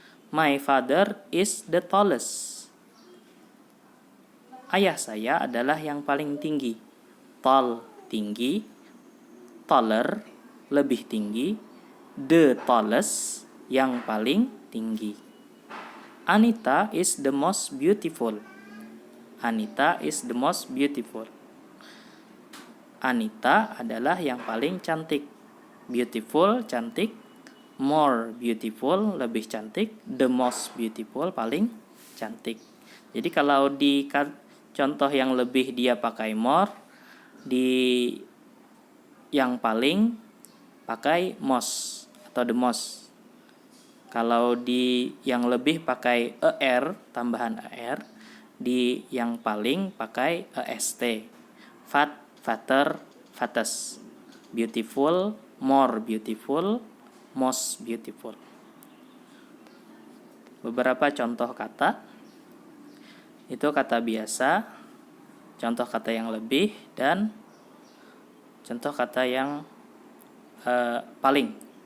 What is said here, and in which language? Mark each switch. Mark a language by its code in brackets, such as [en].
[en] My father is the tallest. [id] Ayah saya adalah yang paling tinggi. Tall, tinggi. Taller, lebih tinggi. [en] The tallest, [id] yang paling tinggi. [en] Anita is the most beautiful. Anita is the most beautiful. [id] Anita adalah yang paling cantik. Beautiful, cantik. More beautiful, lebih cantik. [en] The most beautiful, [id] paling cantik. Jadi kalau di contoh yang lebih dia pakai more, di yang paling pakai most atau the most. Kalau di yang lebih pakai er, tambahan er. Di yang paling pakai est. Fat, fatter, fattest. [en] Beautiful, more beautiful, most beautiful. [id] Beberapa contoh kata. Itu kata biasa, contoh kata yang lebih, dan contoh kata yang paling.